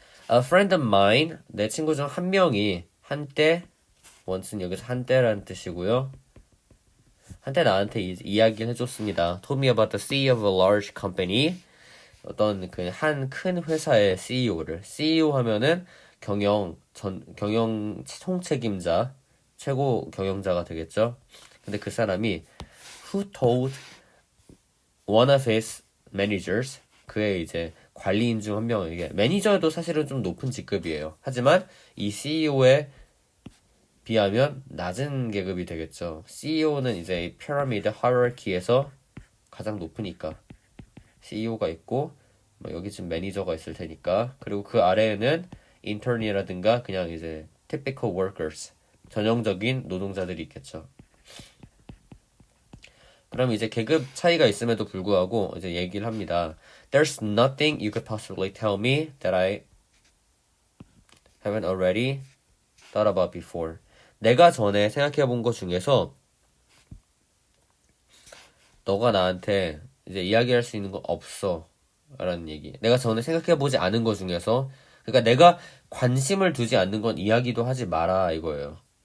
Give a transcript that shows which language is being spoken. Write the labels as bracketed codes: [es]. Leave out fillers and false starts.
[en] A friend of mine, [ko] 내 친구 중 한 명이 한때, once는 여기서 한때라는 뜻이고요. 한때 나한테 이야기를 해줬습니다. [en] Told me about the CEO of a large company. [ko] 어떤 그 한 큰 회사의 CEO를. CEO 하면은 경영 총책임자, 최고 경영자가 되겠죠. 근데 그 사람이 [en] who told one of his managers [ko] 그의 이제 관리인 중 한 명에게 매니저도 사실은 좀 높은 직급이에요. 하지만 이 CEO에 비하면 낮은 계급이 되겠죠. CEO는 이제 이 피라미드 하이어키에서 가장 높으니까 CEO가 있고 뭐 여기 지금 매니저가 있을 테니까 그리고 그 아래에는 인턴이라든가 그냥 이제 [en] typical workers [ko] 전형적인 노동자들이 있겠죠. 그럼 이제 계급 차이가 있음에도 불구하고 이제 얘기를 합니다. [en] There's nothing you could possibly tell me that I haven't already thought about before. [ko] 내가 전에 생각해 본 것 중에서 너가 나한테 이제 이야기할 수 있는 거 없어 라는 얘기. 내가 전에 생각해 보지 않은 것 중에서 그러니까 내가 관심을 두지 않는 건 이야기도 하지 마라 이거예요.